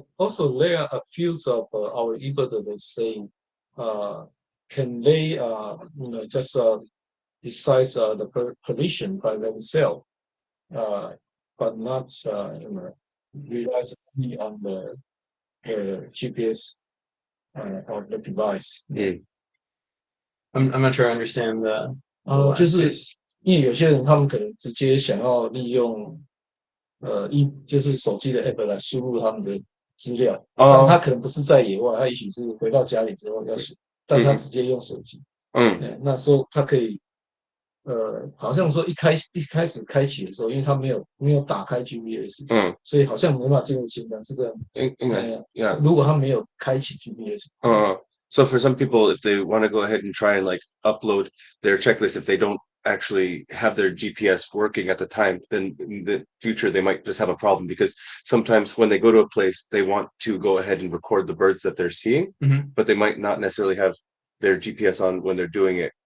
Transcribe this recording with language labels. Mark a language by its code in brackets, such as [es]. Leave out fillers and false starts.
[en] Also, there are a few of our eBird that say, can they, just decide the collision by themselves, but not relies only on the GPS of the device. I'm not sure I understand the [zh] 就是因为有些人他们可能直接想要利用就是手机的 app 来输入他们的资料，但他可能不是在野外，他也许是回到家里之后要输，但是他直接用手机，那时候他可以好像说一开始开启的时候，因为他没有打开 GPS，所以好像没办法进入清单，是这样。如果他没有开启 GPS， [en] So for some people, if they want to go ahead and try and like upload their checklist, if they don't actually have their GPS working at the time, then in the future they might just have a problem, because sometimes when they go to a place, they want to go ahead and record the birds that they're seeing, but they might not necessarily have their GPS on when they're doing it.